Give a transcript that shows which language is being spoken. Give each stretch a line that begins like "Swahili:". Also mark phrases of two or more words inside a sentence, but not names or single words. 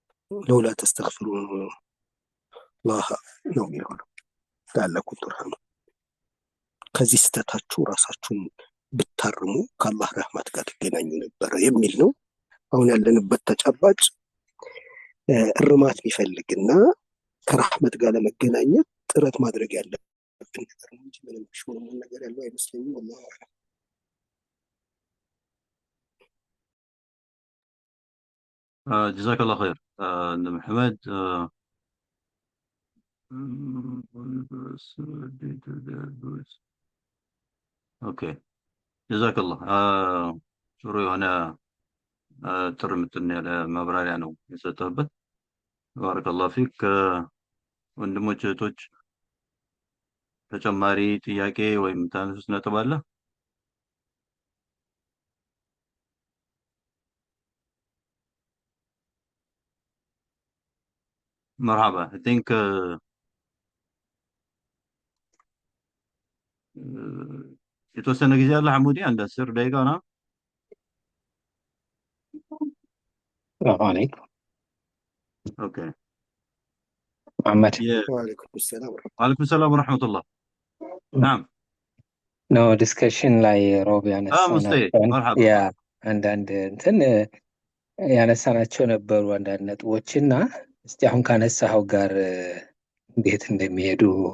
Arabic: لولا تستغفرون الله
Amharic: ነው የሚሆነው
Arabic: لعلكم ترحمون።
Amharic: ከዚህ ስህተታችሁ ራሳችሁን ብታርሙ ከአላህ ረህመት ጋር ትገናኙ ነበረ የሚል ነው። አሁን ያለንበት ተጨባጭ እርማት የሚፈልግና ከረህመት ጋር ለመገናኘት ጥረት ማድረግ ያለብን ነገር ነው እንጂ ምንም ሹሩም ነገር ያለው አይመስለኝም።
Arabic: الله أعلم። جزاك الله خير عند محمد.
Amharic: ኦኬ ጀዛከላህ ጥሩ የሆነ ትርምትን ያለ ማብራሪያ ነው የሰጠህበት።
Arabic: بارك الله فيك።
Amharic: ወንድሞች እህቶች ተጨማሪ ጥያቄ ወይም ታነሱት ነጥብ አለ? መርሐባ
English: I think
Amharic: የተወሰነ ጊዜ አለ ሐሙዲ አንድ 10 ደቂቃ ነው።
Arabic: السلام عليكم
Amharic: ኦኬ
Arabic: محمد. وعليكم السلام ورحمة الله። وعليكم السلام ورحمة الله نعم
Amharic: ነው ዲስከሽን ላይ ሮብ ሙስጠይ ያነሳናቸውን
Arabic: መርሐባ
Amharic: ያ አንዳንድ እንትን ያነሳናቸው ነበሩ አንዳንድ ነጥቦች እና እስቲ አሁን ካነሳኸው ጋር እንዴት እንደሚሄዱ